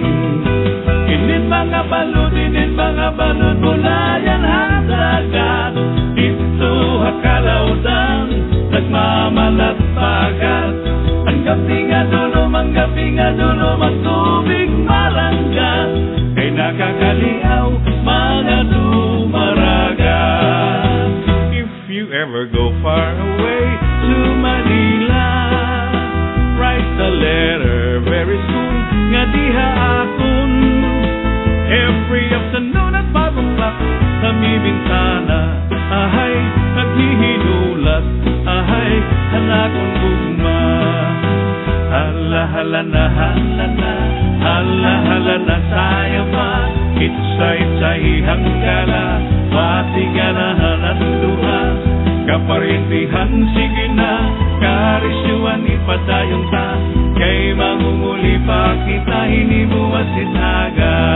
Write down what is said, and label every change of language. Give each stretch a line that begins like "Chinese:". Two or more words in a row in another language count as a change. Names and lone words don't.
Waray: Init mga balod, bulayan hadagat, ito hakalawdan, nagmamalat pagat, ang gabi nga dulo, magtubig malanggat, kay nakakaliaw, mga dumaragat.
English: If you ever go far away to Manila, write a letter very soon,
Waray: nga diha akon.
English: Every afternoon at 5 o'clock,
Waray: sa mi bintana, ahay, naghihinulat, ahay, hanakon gugma. Hala na sayo pa, itsa-itsahi hanggala, masiganahan ang duha, kaparintihan sige na, karisyuan ipadayong ta, kay mangunguli pa kita hinibuwas itaga.